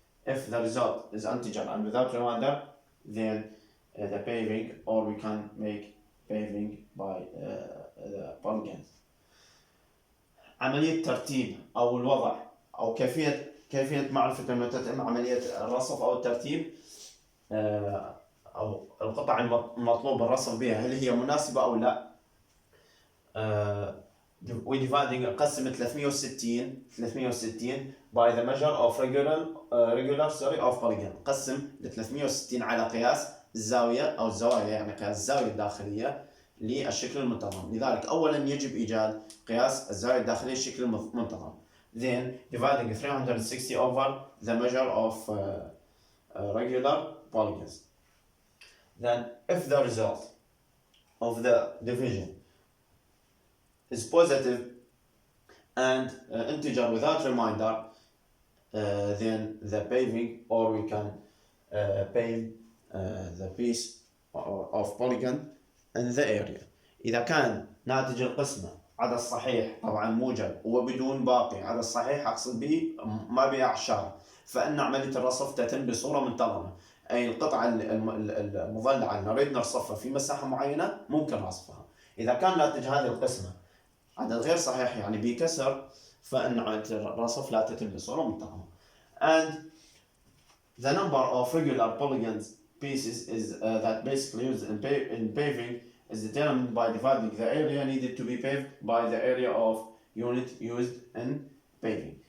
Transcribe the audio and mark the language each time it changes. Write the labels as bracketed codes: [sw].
[en] If the result is integer and without remainder, then the paving, or we can make paving by the polygons. [ar] عملية ترتيب أو الوضع أو كيفية معرفة أنه تتم عملية الرصف أو الترتيب أو القطع المطلوب الرصف بها هل هي مناسبة أو لا. [en] we dividing [ar] نقسم [en] 360 by the measure of regular of polygon. [ar] نقسم 360 على قياس الزاوية أو الزوايا، يعني قياس الزاوية الداخلية للشكل المنتظم. لذلك أولا يجب إيجاد قياس الزاوية الداخلية للشكل المنتظم. [en] Then dividing 360 over the measure of regular polygons. Then if the result of the division is positive and integer without remainder, then the paving, or we can pave the piece of polygon in the area. [ar] إذا كان ناتج القسمة عدد صحيح طبعا موجب وبدون باقي، عدد صحيح أقصد به ما به أعشار، فإن عملية الرصف تتم بصورة منتظمة، أي القطعة المضلعة اللي نريد نرصفها في مساحة معينة ممكن رصفها. إذا كان ناتج هذه القسمة عدد غير صحيح يعني بكسر، فإن عملية الرصف لا تتم بصورة منتظمة. [en] And the number of regular polygons pieces is that basically used in paving is determined by dividing the area needed to be paved by the area of unit used in paving.